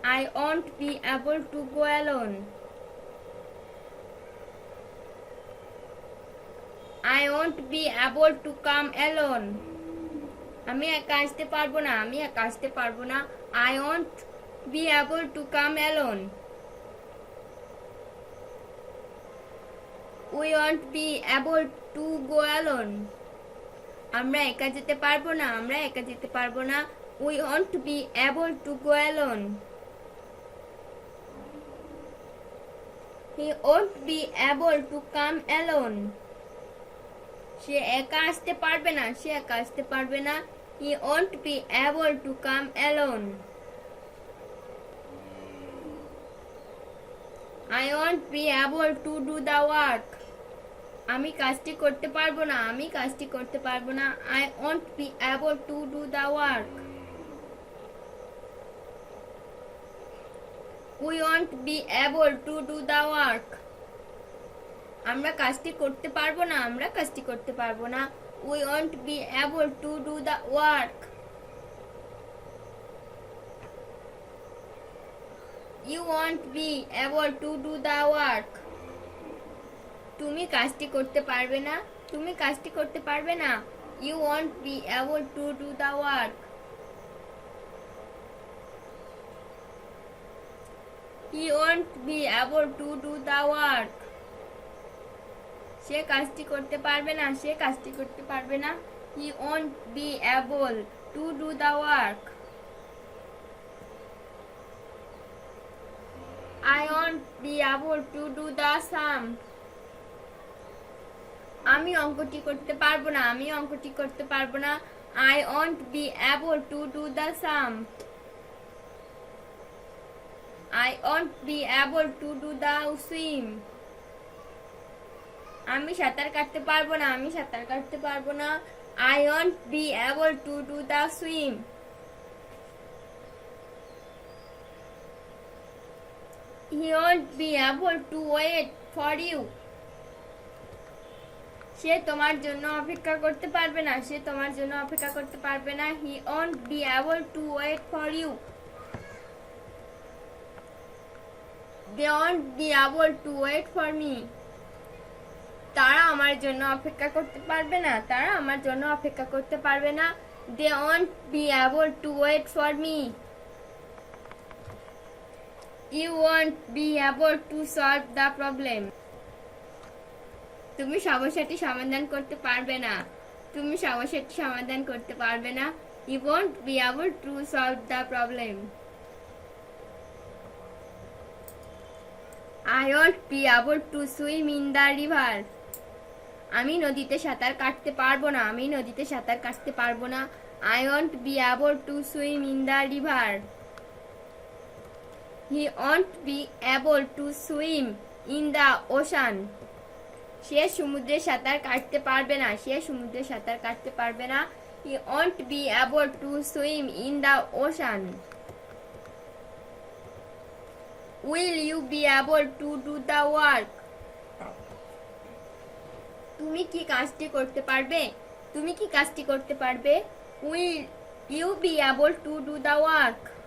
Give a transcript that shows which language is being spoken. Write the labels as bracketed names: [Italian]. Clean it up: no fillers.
[English] I won't be able to go alone. I won't be able to come alone. [Bangla] আমি একা আসতে পারবো না, আমি একা আসতে পারবো না। [English] I won't be able to come alone. We won't be able to go alone. [Bangla] আমরা একা যেতে পারবো না, আমরা একা যেতে পারবো না। [English] We won't be able to go alone. He won't be able to come alone. [Bangla] সে একা আসতে পারবে না, সে একা আসতে পারবে না। [English] He won't be able to come alone. I won't be able to do the work. [Bangla] আমি কাজটি করতে পারবো না, আমি কাজটি করতে পারবো না। [English] I won't be able to do the work. We won't be able to do the work. [Bangla] আমরা কাজটি করতে পারবো না, আমরা কাজটি করতে পারবো না। [English] We won't be able to do the work. You won't be able to do the work. [Bangla] তুমি কাজটি করতে পারবে না, তুমি কাজটি করতে পারবে না। [English] You won't be able to do the work. He won't be able to do the work. [Bangla] সে কাজটি করতে পারবে না, সে কাজটি করতে পারবে না। [English] He won't be able to do the work. I won't be able to do the sum. [Bangla] আমি অঙ্কটি করতে পারবো না, আমি অঙ্কটি করতে পারবো না। [English] I won't be able to do the sum. I won't be able to do the swim. [Bangla] আমি সাঁতার কাটতে পারবো না, আমি সাঁতার কাটতে পারবো না। [English] I won't be able to do the swim. He won't be able to wait for you. [Bangla] সে তোমার জন্য অপেক্ষা করতে পারবে না, সে তোমার জন্য অপেক্ষা করতে পারবে না। [English] He won't be able to wait for you. They won't be able to wait for me. [Bangla] তারা আমার জন্য অপেক্ষা করতে পারবে না, তারা আমার জন্য অপেক্ষা করতে পারবে না। [English] They won't be able to wait for me. You won't be able to solve the problem. [Bangla] তুমি সমস্যাটি সমাধান করতে পারবে না, তুমি সমস্যাটি সমাধান করতে পারবে না। [English] You won't be able to solve the problem. I won't be able to swim in the river. [Bangla] আমি নদীতে সাঁতার কাটতে পারবো না, আমি নদীতে সাঁতার কাটতে পারবো না। [English] I won't be able to swim in the river. He won't be able to swim in the ocean. [Bangla] সে সমুদ্রে সাঁতার কাটতে পারবে না, সে সমুদ্রে সাঁতার কাটতে পারবে না। [English] He won't be able to swim in the ocean. Will you be able to do the work? [Bangla] তুমি কি কাজটি করতে পারবে, তুমি কি কাজটি করতে পারবে? [English] Will you be able to do the work?